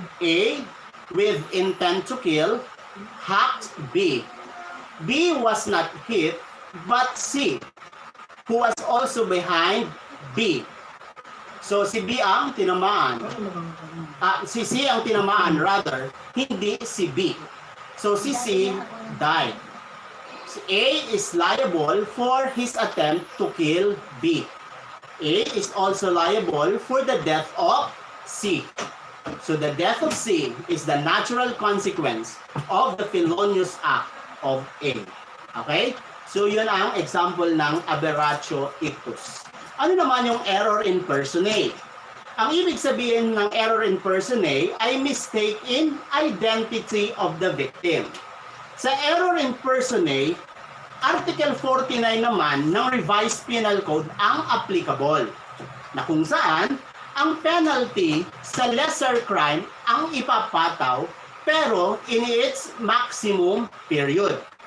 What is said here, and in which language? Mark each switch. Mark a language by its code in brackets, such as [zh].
[en] A, with intent to kill, hacked B. B was not hit, but C, who was also behind B. [tl] So si B ang tinamaan. Si C ang tinamaan, rather, hindi si B. [en] So si C died. Si A is liable for his attempt to kill B. A is also liable for the death of C. So the death of C is the natural consequence of the felonious act of A. Okay? [tl] So yun ang example ng aberratio ictus. Ano naman yung error in personae? Ang ibig sabihin ng error in personae ay [en] mistake in identity of the victim. [tl] Sa error in personae, Article 49 naman ng Revised Penal Code ang applicable, na kung saan ang penalty sa lesser crime ang ipapataw pero [en] in its maximum period.